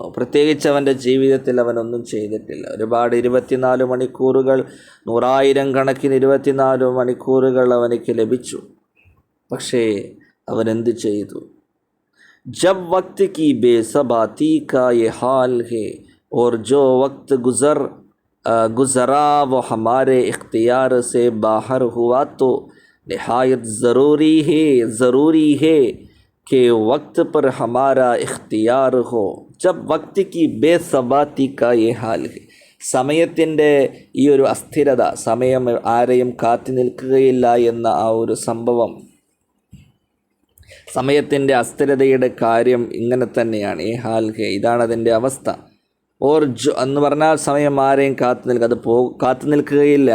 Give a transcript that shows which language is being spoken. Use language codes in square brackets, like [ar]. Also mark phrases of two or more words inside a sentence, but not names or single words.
[ml] പ്രത്യേകിച്ച് അവൻ്റെ ജീവിതത്തിൽ അവനൊന്നും ചെയ്തിട്ടില്ല. ഒരുപാട് 24 മണിക്കൂറുകൾ, 100,000 കണക്കിന് 24 മണിക്കൂറുകൾ അവനിക്ക് ലഭിച്ചു. പക്ഷേ അവൻ എന്ത് ചെയ്തു? [ur] جب وقت کی بے ثباتی کا یہ حال ہے اور جو وقت گزرا وہ ہمارے اختیار سے باہر ہوا تو نہایت ضروری ہے کہ وقت پر ہمارا اختیار ہو. جب وقت کی بے ثباتی کا یہ حال ہے, [ml] സമയത്തിൻ്റെ ഈ ഒരു അസ്ഥിരത, സമയം ആരെയും കാത്തു നിൽക്കുകയില്ല എന്ന ആ ഒരു സംഭവം, സമയത്തിൻ്റെ അസ്ഥിരതയുടെ കാര്യം ഇങ്ങനെ തന്നെയാണ്. ഈ [ur] حال ہے, [ml] ഇതാണ് അതിൻ്റെ അവസ്ഥ. [ur] اور جو [ml] എന്ന് പറഞ്ഞാൽ സമയം ആരെയും കാത്തു നിൽക്കുകയില്ല.